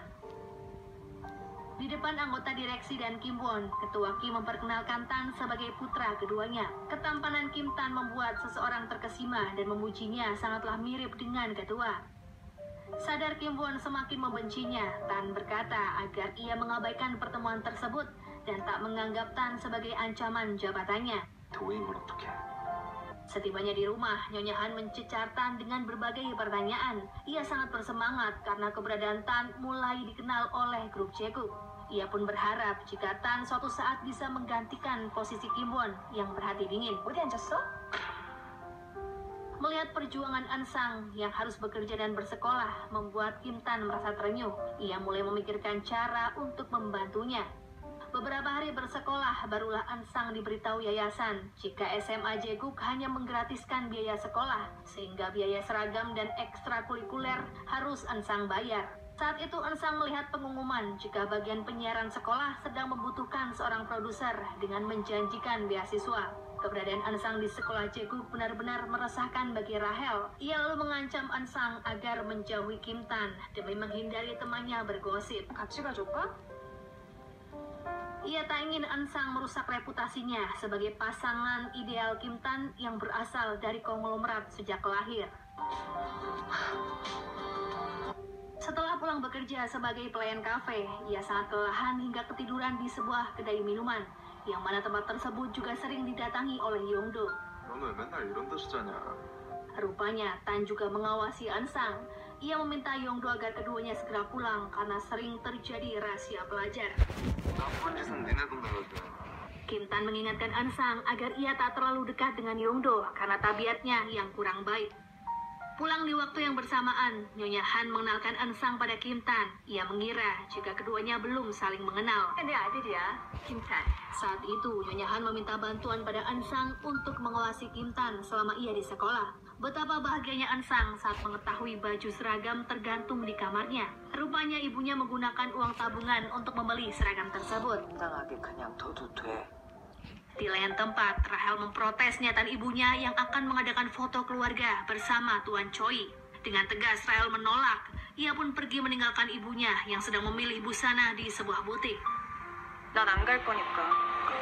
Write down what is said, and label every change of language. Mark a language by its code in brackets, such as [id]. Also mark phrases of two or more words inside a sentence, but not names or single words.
[id] Di depan anggota direksi dan Kim Won, ketua Kim memperkenalkan Tan sebagai putra keduanya. Ketampanan Kim Tan membuat seseorang terkesima dan memujinya sangatlah mirip dengan ketua. Sadar Kim Won semakin membencinya, Tan berkata agar ia mengabaikan pertemuan tersebut dan tak menganggap Tan sebagai ancaman jabatannya. [ko] 도잉을 어떻게? [id] Setibanya di rumah, Nyonya Han mencecar Tan dengan berbagai pertanyaan. Ia sangat bersemangat karena keberadaan Tan mulai dikenal oleh grup Jaeguk. Ia pun berharap jika Tan suatu saat bisa menggantikan posisi Kim Won yang berhati dingin. [ko] 어디 앉았어? [id] Melihat perjuangan Ansang yang harus bekerja dan bersekolah membuat Kim Tan merasa terenyuh. Ia mulai memikirkan cara untuk membantunya. Beberapa hari bersekolah, barulah Ansang diberitahu yayasan jika SMA Jaeguk hanya menggratiskan biaya sekolah, sehingga biaya seragam dan ekstrakurikuler harus Ansang bayar. Saat itu Ansang melihat pengumuman jika bagian penyiaran sekolah sedang membutuhkan seorang produser dengan menjanjikan beasiswa. Keberadaan Ansang di sekolah Jaeguk benar-benar meresahkan bagi Rahel. Ia lalu mengancam Ansang agar menjauhi Kim Tan demi menghindari temannya bergosip. [ko] 같이 가줄까? [id] Ia tak ingin Ansang merusak reputasinya sebagai pasangan ideal Kim Tan yang berasal dari konglomerat sejak lahir. Setelah pulang bekerja sebagai pelayan kafe, ia sangat kelelahan hingga ketiduran di sebuah kedai minuman, yang mana tempat tersebut juga sering didatangi oleh Yongdo. [ko] 너는 왜 맨날 이런 데서 자냐? [id] Rupanya Tan juga mengawasi Ansang. Ia meminta Yongdo agar keduanya segera pulang karena sering terjadi rahasia pelajar. [ko] 나쁜 짓은 니네 동네가 돼. [id] Kim Tan mengingatkan Ansang agar ia tak terlalu dekat dengan Yongdo karena tabiatnya yang kurang baik. Pulang di waktu yang bersamaan, Nyonya Han mengenalkan Ensang pada Kim Tan. Ia mengira jika keduanya belum saling mengenal. [ko] 내 아들이야, 김탄. [id] Saat itu, Nyonya Han meminta bantuan pada Ensang untuk mengawasi Kim Tan selama ia di sekolah. Betapa bahagianya Ensang saat mengetahui baju seragam tergantung di kamarnya. Rupanya ibunya menggunakan uang tabungan untuk membeli seragam tersebut. [ko] 당당하게 그냥 둬도 돼. [id] Di lain tempat, Rahel memprotes niatan ibunya yang akan mengadakan foto keluarga bersama Tuan Choi. Dengan tegas, Rahel menolak. Ia pun pergi meninggalkan ibunya yang sedang memilih busana di sebuah butik. [ko] 난 안 갈 거니까